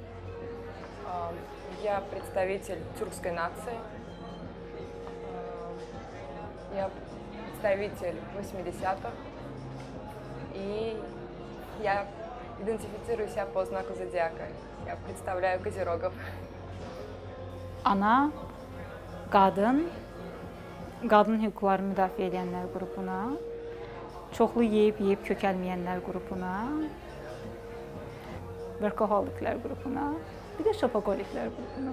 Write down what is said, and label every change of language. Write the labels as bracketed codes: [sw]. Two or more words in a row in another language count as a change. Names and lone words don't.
[ru] Я представитель тюркской нации. Я представитель 80-х. И я идентифицирую себя по знаку зодиака. Я представляю козерогов. [az] Ana, qadın hüquqlarını müdafiə edənlər qrupuna, çoxlu yeyib kökəlməyənlər qrupuna, workoholiklər qrupuna, bir də şopagoliklər qrupuna.